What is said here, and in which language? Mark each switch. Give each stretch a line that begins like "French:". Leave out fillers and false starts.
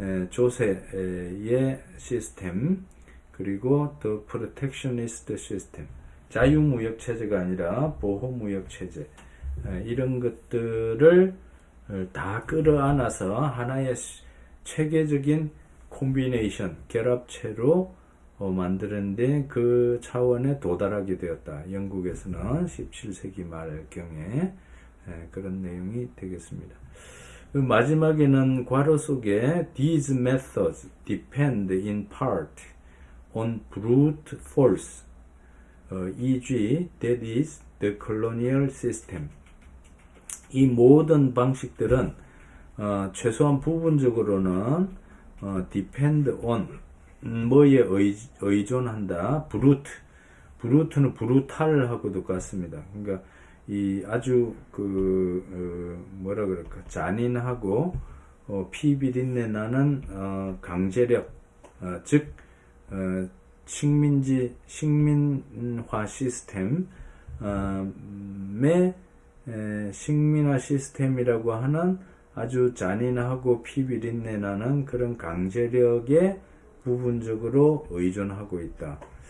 Korean: 조세의 시스템, 그리고
English: the protectionist system,
Korean: 자유무역체제가 아니라 보호무역체제, 이런 것들을 다 끌어안아서 하나의 체계적인 콤비네이션, 결합체로 만드는데 그 차원에 도달하게 되었다. 영국에서는 17세기 말경에 그런 내용이 되겠습니다. 마지막에는 괄호 속에
English: These methods depend in part on brute force, e.g. that is the colonial system.
Korean: 이 모든 방식들은 최소한 부분적으로는
English: depend on,
Korean: 뭐에 의존한다. 브루트는 브루탈하고도 같습니다. 그러니까 이 아주 뭐라 그럴까, 잔인하고 피비린내 나는 강제력, 즉 식민화 시스템의 식민화 시스템이라고 하는 아주 잔인하고 피비린내 나는 그런 강제력에 부분적으로 의존하고 있다.